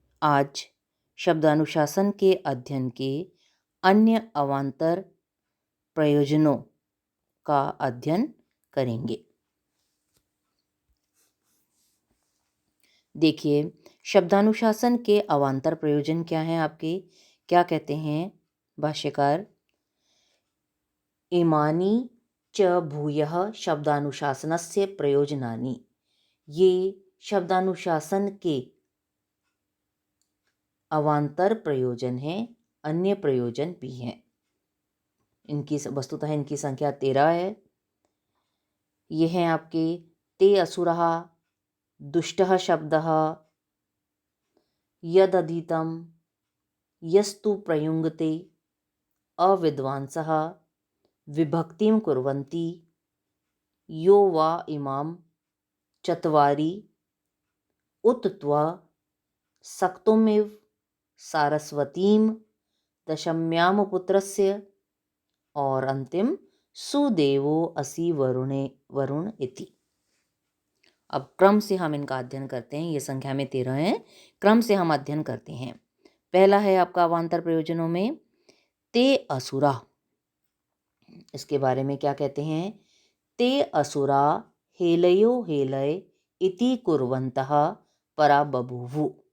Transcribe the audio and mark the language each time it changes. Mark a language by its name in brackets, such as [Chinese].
[Hindi] आज शब्दानुशासन के अध्ययन के अन्य अवान्तर प्रयोजनों का अध्ययन करेंगे। देखिए, शब्दानुशासन के अवान्तर प्रयोजन क्या हैं आपके? क्या कहते हैं भाष्यकार? [Sanskrit] इमानी च भूयः शब्दानुशासनस्य प्रयोजनानि। [Hindi] ये शब्दानुशासन के अवान्तर प्रयोजन हैं, अन्य प्रयोजन भी हैं। इनकी वस्तुतः इनकी संख्या 13 है। ये हैं आपके [Sanskrit] ते असुरः, दुष्टः शब्दः, यदधीतं, यस्तु प्रयुङ्क्ते, अविद्वांसः, विभक्तिं कुर्वन्ति, यो वा इमां चत्वारि उत त्वा सक्तुमिव सारस्वतीं दशम्यां पुत्रस्य [Hindi] और अंतिम [Sanskrit] सुदेवो असि वरुण इति। [Hindi] अब क्रम से हम इनका अध्ययन करते हैं। ये संख्या में 13 हैं। क्रम से हम अध्ययन करते हैं। पहला है आपका अवान्तर प्रयोजनों में ते असुरा। इसके बारे में क्या कहते हैं? [Sanskrit] ते असुरा हेलयो हेलय इति कुर्वन्तः परा बभूवु।